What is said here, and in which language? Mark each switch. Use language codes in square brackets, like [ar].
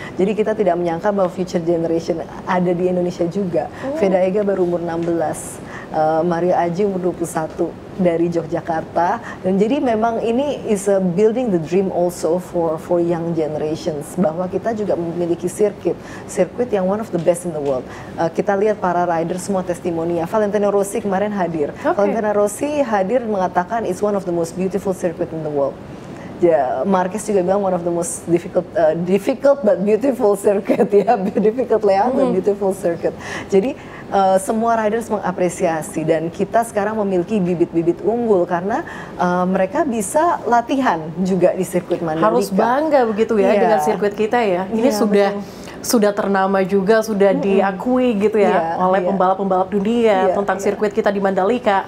[id] Jadi kita tidak menyangka bahwa future generation ada di Indonesia juga. Veda Ega baru umur 16, Mario Aji umur 21. dari Yogyakarta, dan jadi memang ini [en] is a building the dream also for young generations, [id] bahwa kita juga memiliki sirkuit yang [en] one of the best in the world. [id] Kita lihat para rider semua testimoninya. Valentino Rossi kemarin hadir. Valentino Rossi hadir mengatakan [en] it's one of the most beautiful circuit in the world. [id] Ya, Marquez juga bilang [en] one of the most difficult but beautiful circuit, [id] ya, [en] difficult layout but beautiful circuit. [id] Jadi semua riders mengapresiasi, dan kita sekarang memiliki bibit-bibit unggul karena mereka bisa latihan juga di sirkuit Mandalika. Harus bangga begitu ya dengan sirkuit kita ya. Ini sudah ternama juga, sudah diakui gitu ya oleh pembalap-pembalap dunia tentang sirkuit kita di Mandalika.